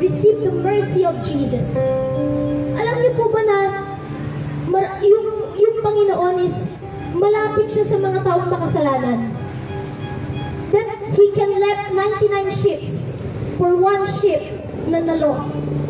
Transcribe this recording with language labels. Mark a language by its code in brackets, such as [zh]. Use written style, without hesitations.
[en] Receive the mercy of Jesus. [tl] Alam niyo po ba na yung Panginoon is malapit siya sa mga taong makasalanan. [en] That He can let 99 ships for one ship na na-lost.